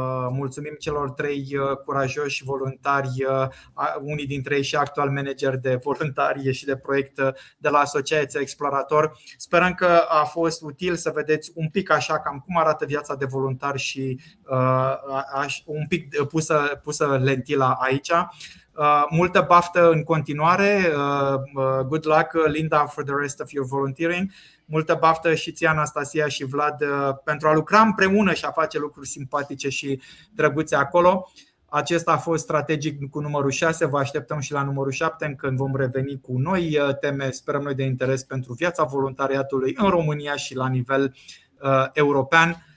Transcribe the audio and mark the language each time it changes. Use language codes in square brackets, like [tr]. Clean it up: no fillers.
[ro] Mulțumim celor 3 curajoși voluntari, unii dintre ei și actual manageri de voluntari și de proiect de la Asociația Explorator. Sperăm că a fost util să vedeți un pic așa cam cum arată viața de voluntar și un pic pusă lentila aici. Multă baftă în continuare. [en] Good luck, Linda, for the rest of your volunteering. [ro] Multă baftă și ție, Anastasia și Vlad, pentru a lucra împreună și a face lucruri simpatice și drăguțe acolo. Acesta a fost strategic cu numărul 6. Vă așteptăm și la numărul 7, când vom reveni cu noi teme, sperăm noi, de interes pentru viața voluntariatului în România și la nivel european.